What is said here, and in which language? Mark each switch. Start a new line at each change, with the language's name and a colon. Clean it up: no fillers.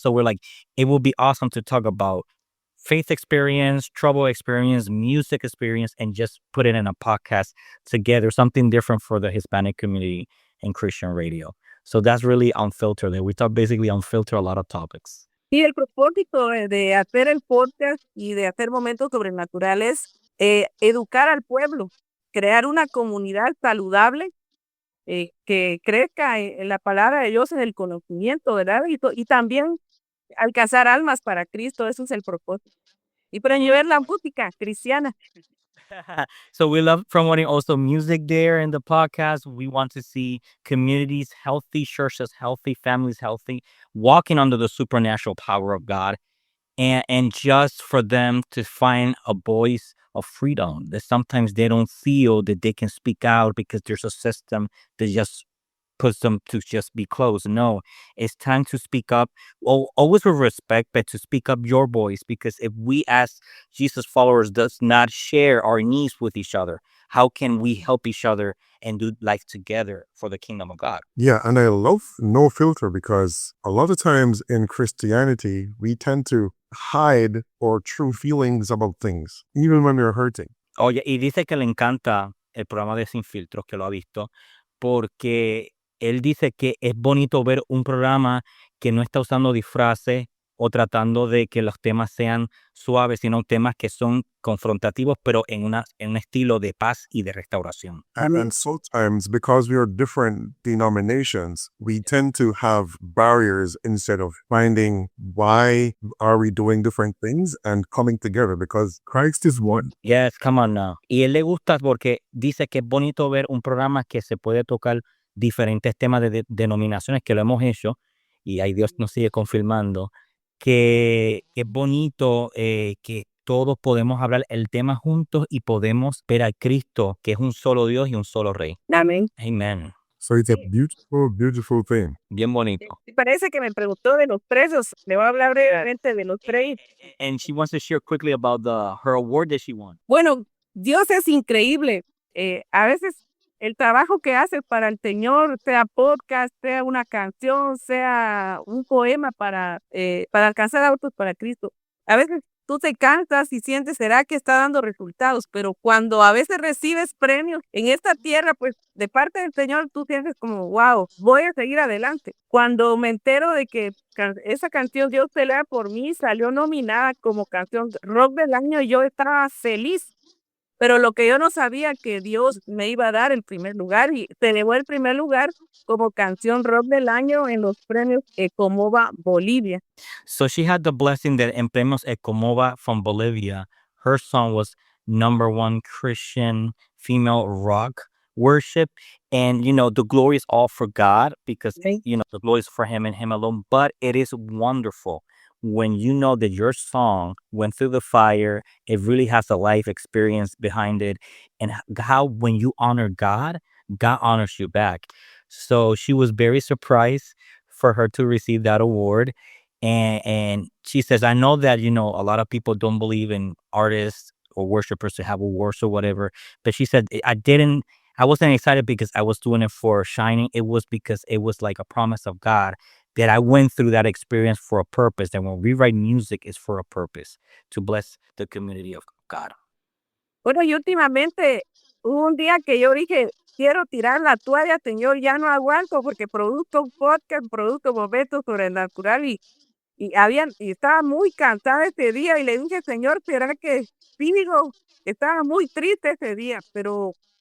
English: So we're like, it would be awesome to talk about faith experience, trouble experience, music experience, and just put it in a podcast together, something different for the Hispanic community in Christian radio. So that's really Unfiltered. We talk basically unfilter a lot of topics.
Spanish: Y el propósito de hacer el podcast y de hacer momentos sobrenaturales, educar al pueblo, crear una comunidad saludable que crezca en la palabra de Dios, en el conocimiento, ¿verdad? Y también alcanzar almas para Cristo, eso es el propósito. Y promover la música cristiana.
English: So we love promoting also music there in the podcast. We want to see communities healthy, churches healthy, families healthy, walking under the supernatural power of God, and just for them to find a voice of freedom that sometimes they don't feel that they can speak out because there's a system that just puts them to just be closed. No, it's time to speak up. Always with respect, but to speak up your voice. Because if we as Jesus followers does not share our needs with each other, how can we help each other and do life together for the kingdom of God? Yeah, and I love No Filter because a lot of times in Christianity, we tend to hide our true feelings about things, even when we're hurting.
Spanish: Oye, y dice que le encanta el programa de Sin Filtros, que lo ha visto, porque él dice que es bonito ver un programa que no está usando disfraces o tratando de que los temas sean suaves, sino temas que son confrontativos, pero en un estilo de paz y de restauración.
English: And sometimes, because we are different denominations, we tend to have barriers instead of finding why are we doing different things and coming together, because Christ is one. Yes, come on now.
Spanish: Y él le gusta porque dice que es bonito ver un programa que se puede tocar diferentes temas de denominaciones, que lo hemos hecho, y ahí Dios nos sigue confirmando, que es bonito que todos podemos hablar el tema juntos y podemos ver a Cristo, que es un solo Dios y un solo Rey. Amén.
English: Amen. So it's a beautiful, beautiful thing.
Spanish: Bien bonito. Parece que me preguntó de los presos. Le voy a hablar brevemente de los presos.
English: And she wants to share quickly about her award that she won.
Spanish: Bueno, Dios es increíble. A veces el trabajo que hace para el Señor, sea podcast, sea una canción, sea un poema para alcanzar a otros para Cristo. A veces tú te cansas y sientes, ¿será que está dando resultados? Pero cuando a veces recibes premios en esta tierra, pues de parte del Señor, tú sientes como, wow, voy a seguir adelante. Cuando me entero de que esa canción Dios pelea por mí salió nominada como canción rock del año, yo estaba feliz. Pero lo que yo no sabía que Dios me iba a dar el primer lugar y se llevó el primer lugar como canción rock del año en los premios Ecomova Bolivia.
English: So she had the blessing that en Premios Ecomova from Bolivia, her song was #1 Christian female rock worship. And, the glory is all for God because, Okay. the glory is for him and him alone. But it is wonderful when you know that your song went through the fire, it really has a life experience behind it, and how when you honor God, God honors you back. So she was very surprised for her to receive that award. And she says, I know that, a lot of people don't believe in artists or worshipers to have awards or whatever. But she said, I wasn't excited because I was doing it for shining. It was because it was like a promise of God that I went through that experience for a purpose. And when we write music, it's for a purpose, to bless the community of God.
Spanish: Bueno, y últimamente hubo un día que yo dije, quiero tirar la toalla, Señor, ya no aguanto porque produzco un podcast, produzco momentos sobrenatural y estaba muy cansada ese día y le dije, Señor, ¿será que sigo? Estaba muy triste ese día, pero